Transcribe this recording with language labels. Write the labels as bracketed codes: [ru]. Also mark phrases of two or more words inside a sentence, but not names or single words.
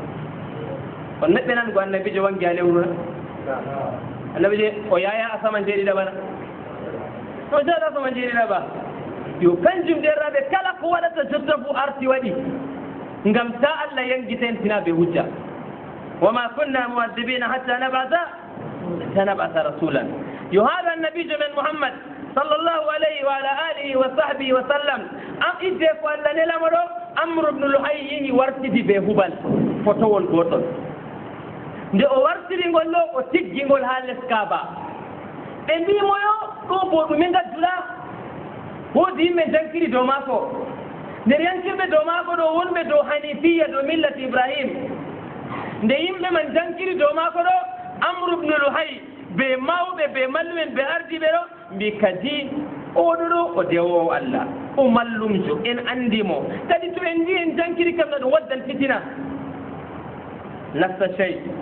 [ff] on neɓɓe nan go annabijo wangi ha lewru na annabi je o yaya asaman jeeɗiɗaɓa na o jaɗa asaman jeeɗiɗaɓa yo kanjum derraɓe kala ko waɗata jotta fu arti waɗi ngam ta allah yangitentina ɓe hujja [ar] وما كنا معذبين حتى نبعث رسولا [ff] yo haɗa annabijo men mouhammad [ar] صلى الله عليه وعلى آله وصحبه وسلم [ff] am idde ko allah nelamo ɗo amre bnu luhay yehi wartidi ɓe hubal fotowol gotol nde o wartirigol ɗo o tiggingol ha les kaaba ɓe mbimoyo ɗo bo ɗume gadduɗa woodi yimɓe jankiri dow maako nder yankirɓe dow maako ɗo wonɓe dow hanifiya dow [ar] ملة إبراهيم [ff] nde yimɓe man jankiri dow maako ɗo amre bnu luhay ɓe mawɓe ɓe mallumen ɓe ardiɓe ɗo mbi kadi oɗo ɗo o dewowo allah o mallumjo en andimo kadi to en ndi en jankiri kam no ɗum waddan fitina nafta chey